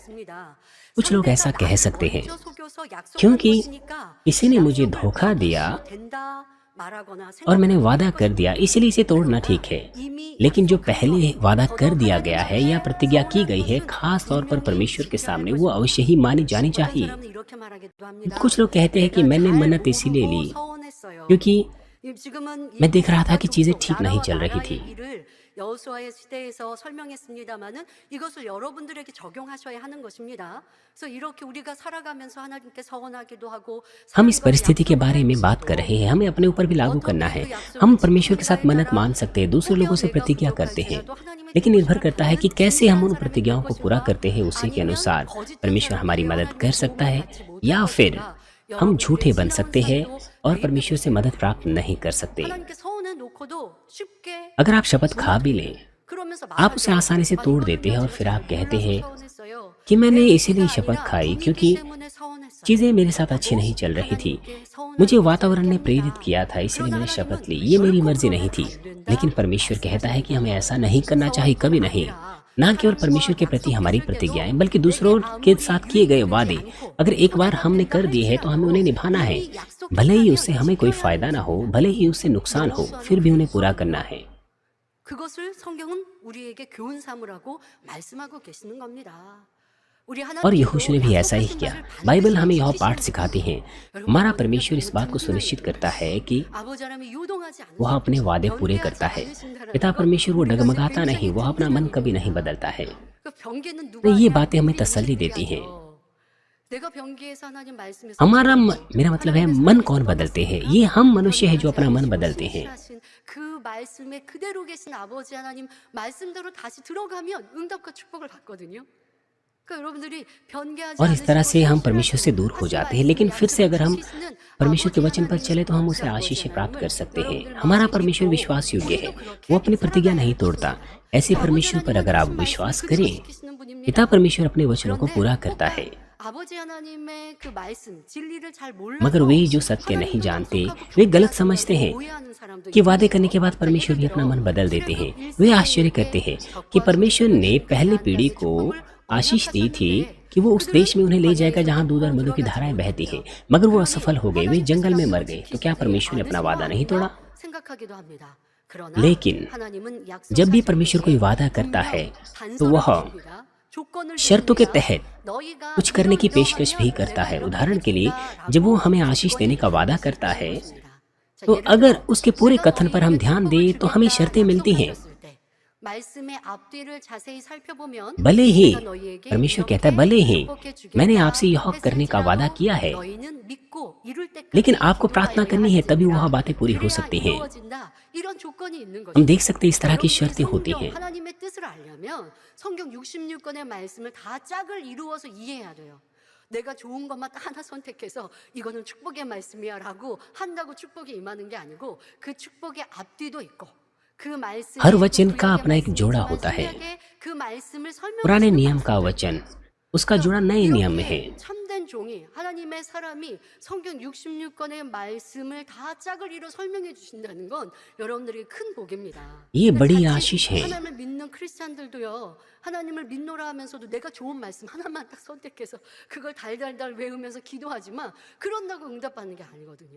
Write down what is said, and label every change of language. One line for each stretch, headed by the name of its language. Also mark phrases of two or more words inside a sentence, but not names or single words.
Hindi: कुछ लोग ऐसा कह सकते हैं, क्योंकि किसी ने मुझे धोखा दिया
Korean: 말하거나
Hindi: और मैंने
Korean: 생각하는
Hindi: वादा कर दिया, इसलिए इसे तोड़ना ठीक है।
Korean: 이미
Hindi: लेकिन जो पहले वादा कर
Korean: 어떤
Hindi: दिया गया है या
Korean: 하나님의
Hindi: प्रतिज्ञा की गई है,
Korean: 약속은
Hindi: खास तौर पर
Korean: 분명히
Hindi: परमेश्वर के
Korean: 지켜야
Hindi: सामने,
Korean: 할
Hindi: वो
Korean: 것입니다.
Hindi: अवश्य ही मानी जानी
Korean: 어떤
Hindi: चाहिए।
Korean: 사람은 이렇게 말하기도 합니다.
Hindi: कुछ लोग कहते हैं कि
Korean: 내가
Hindi: मैंने
Korean: 잘
Hindi: मन्नत इसीलिए
Korean: 모르고
Hindi: ली
Korean: 서운했어요.
Hindi: क्योंकि
Korean: 지금은
Hindi: मैं देख रहा था कि
Korean: 이스라엘
Hindi: चीजें
Korean: 족속,
Hindi: ठीक नहीं
Korean: 나라와
Hindi: चल रही
Korean: 나라의
Hindi: थी।
Korean: 일을 여호수아의 시대에서 설명했습니다마는 이것을 여러분들에게 적용하셔야 하는 것입니다. 그래서 이렇게 우리가 살아가면서 하나님께 서운하기도 하고
Hindi: हम इस
Korean: 사람과의
Hindi: परिस्थिति के बारे में
Korean: 약속을
Hindi: बात कर रहे हैं, हमें अपने ऊपर भी लागू करना है।
Korean: 어떻게 그 약속을
Hindi: हम परमेश्वर के साथ
Korean: 지키는가에
Hindi: मन्नत
Korean: 따라
Hindi: मान सकते हैं, दूसरे लोगों से
Korean: 혹여
Hindi: प्रतिज्ञा
Korean: 내가
Hindi: करते हैं,
Korean: 부족할지라도 하나님의
Hindi: लेकिन निर्भर
Korean: 뜻대로
Hindi: करता है कि
Korean: 하면
Hindi: कैसे हम उन
Korean: 진실한 사람이
Hindi: प्रतिज्ञाओं
Korean: 될
Hindi: को पूरा
Korean: 것인가?
Hindi: करते हैं। उसी के
Korean: 아니면
Hindi: अनुसार
Korean: 거짓된
Hindi: परमेश्वर
Korean: 사람이
Hindi: हमारी
Korean: 되어
Hindi: मदद
Korean: 하나님의
Hindi: कर सकता
Korean: 도움을
Hindi: है,
Korean: 받지
Hindi: या
Korean: 못할
Hindi: फिर
Korean: 것인가?
Hindi: हम
Korean: 여러분들의
Hindi: झूठे बन सकते हैं
Korean: 신앙생활도
Hindi: और
Korean: 매입해
Hindi: परमेश्वर से
Korean: 보세요.
Hindi: मदद प्राप्त नहीं कर सकते।
Korean: 하나님께 서운해 놓고도 쉽게
Hindi: अगर आप शपथ खा भी लें,
Korean: 그러면서
Hindi: आप उसे
Korean: 말하죠.
Hindi: आसानी से
Korean: 아,
Hindi: तोड़
Korean: 이거는요,
Hindi: देते हैं और
Korean: 제가
Hindi: फिर
Korean: 잘
Hindi: आप कहते
Korean: 몰라서
Hindi: हैं
Korean: 서운했어요.
Hindi: कि मैंने
Korean: 내
Hindi: इसीलिए
Korean: 뜻이
Hindi: शपथ
Korean: 아니라
Hindi: खाई
Korean: 분위기
Hindi: क्योंकि
Korean: 때문에 서운했어요.
Hindi: चीजें मेरे साथ अच्छी
Korean: 라고
Hindi: नहीं चल रही थी।
Korean: 하나님께 서운한
Hindi: मुझे
Korean: 것을
Hindi: वातावरण ने प्रेरित
Korean: 얘기합니다.
Hindi: किया था, इसलिए
Korean: 그러나
Hindi: मैंने शपथ
Korean: 하나님은
Hindi: ली। ये मेरी
Korean: 결코
Hindi: मर्जी नहीं
Korean: 그러면
Hindi: थी,
Korean: 안 된다
Hindi: लेकिन परमेश्वर कहता है कि हमें ऐसा नहीं करना
Korean: 말씀하십니다.
Hindi: चाहिए, कभी नहीं। ना केवल परमेश्वर के प्रति हमारी प्रतिज्ञाएं, बल्कि दूसरों के साथ किए गए वादे अगर एक बार हमने कर दिए हैं तो हमें उन्हें निभाना है। भले ही उससे हमें कोई फायदा ना हो, भले ही उससे नुकसान हो, फिर भी उन्हें पूरा करना है।
Korean: 그것을 성경은 우리에게 교훈 삼으라고 말씀하고 계시는 겁니다. 우리
Hindi: और यहोशू ने
Korean: 하나님께도
Hindi: भी ऐसा ही
Korean: 약속하신
Hindi: किया।
Korean: 것을
Hindi: बाइबल
Korean: 반드시
Hindi: हमें यह
Korean: 지키시는
Hindi: पाठ सिखाती है,
Korean: 여러분,
Hindi: हमारा
Korean: 우리가
Hindi: परमेश्वर इस बात को
Korean: 그런
Hindi: सुनिश्चित करता है कि
Korean: 아버지 하나님이 요동하지
Hindi: वह अपने
Korean: 않으시고
Hindi: वादे पूरे
Korean: 변개하지
Hindi: करता है।
Korean: 않으신다라는
Hindi: पिता
Korean: 것,
Hindi: परमेश्वर वो
Korean: 우리가
Hindi: डगमगाता
Korean: 굉장히
Hindi: नहीं, वह अपना मन कभी नहीं
Korean: 든든합니다.
Hindi: बदलता है।
Korean: 그 변개는
Hindi: तो
Korean: 누가
Hindi: ये
Korean: 하냐?
Hindi: बातें हमें
Korean: 우리
Hindi: तसल्ली
Korean: 인간이
Hindi: देती हैं।
Korean: 하죠. 내가 변개해서 하나님 말씀에
Hindi: हमारा
Korean: 서운하고
Hindi: मेरा मतलब है
Korean: 하나님의
Hindi: मन
Korean: 사랑에
Hindi: कौन बदलते हैं? ये हम मनुष्य हैं जो अपना मन बदलते हैं।
Korean: 신실하신 그 말씀에 그대로 계신 아버지 하나님 말씀대로 다시 들어가면 응답과 축복을 받거든요. 그러니까 여러분들이 변개하지
Hindi: और इस तरह से हम
Korean: 않으시고
Hindi: परमेश्वर से दूर हो
Korean: 하신
Hindi: जाते हैं, लेकिन फिर से अगर हम
Korean: 약속을
Hindi: परमेश्वर के
Korean: 지키시는
Hindi: वचन पर
Korean: 아버지
Hindi: चले तो हम
Korean: 하나님,
Hindi: उसे आशीष से प्राप्त कर सकते हैं।
Korean: 여러분들
Hindi: हमारा
Korean: 마음을
Hindi: परमेश्वर
Korean: 믿고
Hindi: विश्वास योग्य है,
Korean: 우리도 그렇게
Hindi: वो अपनी प्रतिज्ञा
Korean: 살아가야
Hindi: नहीं
Korean: 할
Hindi: तोड़ता।
Korean: 것입니다.
Hindi: ऐसे
Korean: 아버지
Hindi: परमेश्वर पर अगर आप
Korean: 하나님은
Hindi: विश्वास
Korean: 말씀을
Hindi: करें,
Korean: 그대로 지키시는 분입니다.
Hindi: पिता परमेश्वर अपने वचनों को
Korean: 그런데
Hindi: पूरा
Korean: 꼭
Hindi: करता है।
Korean: 아버지 하나님의 그 말씀 진리를 잘
Hindi: मगर
Korean: 몰라서
Hindi: वे जो सत्य नहीं
Korean: 하나님도
Hindi: जानते,
Korean: 약속하고
Hindi: वे गलत
Korean: 변개하지
Hindi: समझते
Korean: 않고
Hindi: हैं
Korean: 오해하는 사람도
Hindi: कि वादे
Korean: 있습니다.
Hindi: करने के बाद
Korean: 자,
Hindi: परमेश्वर भी
Korean: 예를
Hindi: अपना
Korean: 들어
Hindi: मन बदल देते हैं।
Korean: 출애굽
Hindi: वे
Korean: 1세기에
Hindi: आश्चर्य करते हैं कि
Korean: 적과
Hindi: परमेश्वर ने
Korean: 질투를
Hindi: पहली
Korean: 그들한테
Hindi: पीढ़ी को
Korean: 축복을
Hindi: आशीष दी थी
Korean: 언약하셨는데
Hindi: कि वो उस देश में उन्हें ले जाएगा जहां दूध और मधु की
Korean: 들어가지
Hindi: धाराएं बहती हैं,
Korean: 못했죠.
Hindi: मगर वो
Korean: 그러니
Hindi: असफल हो गए, वे
Korean: 하나님께서
Hindi: जंगल में मर
Korean: 약속을
Hindi: गए। तो क्या
Korean: 지키시지
Hindi: परमेश्वर ने अपना वादा नहीं
Korean: 않으신
Hindi: तोड़ा?
Korean: 것 생각하기도 합니다. 그러나
Hindi: लेकिन
Korean: 하나님은
Hindi: जब भी
Korean: 약속하신
Hindi: परमेश्वर कोई
Korean: 것에
Hindi: वादा करता
Korean: 분명
Hindi: है तो
Korean: 단서를
Hindi: वह
Korean: 주십니다. 조건을
Hindi: शर्तों के
Korean: 주십니다.
Hindi: तहत
Korean: 너희가
Hindi: कुछ करने की
Korean: 이러이러하면
Hindi: पेशकश भी करता
Korean: 내가
Hindi: है।
Korean: 이렇게
Hindi: उदाहरण के लिए,
Korean: 해주겠다라고
Hindi: जब वो हमें आशीष
Korean: 조건이
Hindi: देने का वादा
Korean: 주어지는
Hindi: करता है,
Korean: 것입니다. 자,
Hindi: तो
Korean: 예를
Hindi: अगर
Korean: 들어
Hindi: उसके पूरे
Korean: 내가
Hindi: कथन पर हम
Korean: 너희에게
Hindi: ध्यान
Korean: 축복을
Hindi: दें तो हमें शर्तें
Korean: 주겠다
Hindi: मिलती हैं।
Korean: 약속하셨을 때 말씀의 앞뒤를 자세히 살펴보면
Hindi: भले ही
Korean: 내가 너희에게
Hindi: परमेश्वर कहता है,
Korean: 이렇게
Hindi: भले ही
Korean: 축복해 주겠다
Hindi: मैंने आपसे यह करने का वादा
Korean: 했을지라도
Hindi: किया है,
Korean: 너희는 믿고 이룰 때까지
Hindi: लेकिन आपको
Korean: 기도하여야
Hindi: प्रार्थना करनी है, तभी वह
Korean: 할지니라.
Hindi: बातें पूरी हो
Korean: 그래야
Hindi: सकती हैं।
Korean: 이루어진다. 이런 조건이 있는
Hindi: हम
Korean: 것입니다.
Hindi: देख सकते हैं इस तरह की
Korean: 여러분들이
Hindi: शर्तें होती
Korean: 성경
Hindi: हैं।
Korean: 하나님의 뜻을 알려면 성경 66권의 말씀을 다 짝을 이루어서 이해해야 돼요. 내가 좋은 것만 딱 하나 선택해서 이거는 축복의 말씀이야라고 한다고 축복이 임하는 게 아니고 그 축복의 앞뒤도 있고 그 말씀이
Hindi: हर वचन
Korean: 또
Hindi: का
Korean: 구약의
Hindi: अपना एक जोड़ा
Korean: 말씀이지만
Hindi: होता है।
Korean: 신약의 그 말씀을
Hindi: पुराने
Korean: 설명해
Hindi: नियम
Korean: 주는
Hindi: का वचन, उसका जोड़ा नए नियम में है।
Korean: 이렇게 참된 종이 하나님의 사람이 성경 66권의 말씀을 다 짝을 이뤄 설명해 주신다는 건 여러분들에게 큰 복입니다.
Hindi: ये
Korean: 근데
Hindi: बड़ी
Korean: 자칫
Hindi: आशीष है।
Korean: 하나님을 믿는 크리스찬들도요. 하나님을 믿노라 하면서도 내가 좋은 말씀 하나만 딱 선택해서 그걸 달달달 외우면서 기도하지만 그런다고 응답받는 게 아니거든요.